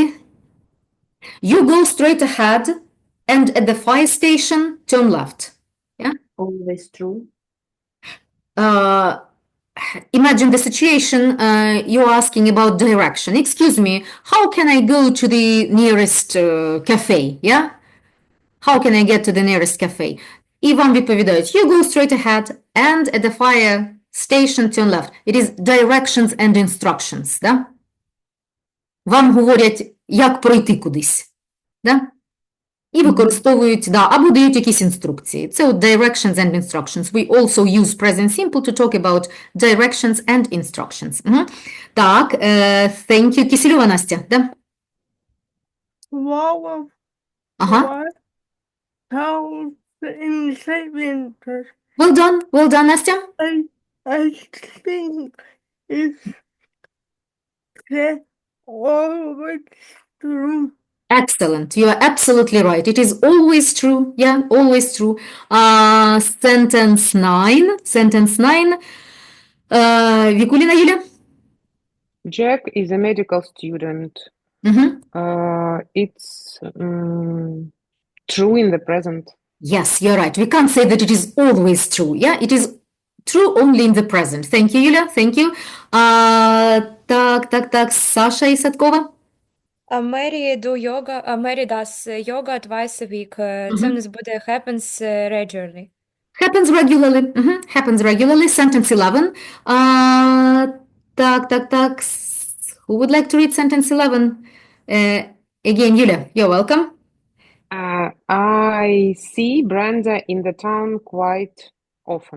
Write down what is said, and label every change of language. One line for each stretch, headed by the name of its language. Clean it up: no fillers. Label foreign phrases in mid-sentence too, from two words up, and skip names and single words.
English: You go straight ahead and at the fire station turn left. Yeah? Always true. Imagine the situation, you're asking about direction. Excuse me, how can I go to the nearest cafe? Yeah? How can I get to the nearest cafe?
Ukrainian: І вам відповідають,
English: you go straight ahead and at the fire station turn left. It is directions and instructions.
Ukrainian: Да? Вам говорять, як пройти кудись. Да? І використовують, да, або дають якісь інструкції. Це от
English: directions and instructions. We also use present simple to talk about directions and instructions. Так, thank you.
Ukrainian: Кисельова Настя, да?
English: Wow.
Ukrainian: Ага.
English: How in sentence. Well done, Настя. I think it's always true. Excellent. You are absolutely right. It is always true. Yeah, always true. Sentence 9. Vikulina Yulia? Jack is a medical student. It's true in the present. Yes, you're right. We can't say that it is always true. Yeah, it is true only in the present. Thank you, Юля. Thank you.
Ukrainian: Так. Саша Ісаткова.
English: Mary does yoga twice a week.
Ukrainian: Це в нас буде
English: happens regularly. Happens regularly. Happens regularly. Sentence 11.
Ukrainian: Так.
English: Who would like to read sentence 11? Again, Yulia, you're welcome. I see Brenda in the town quite often.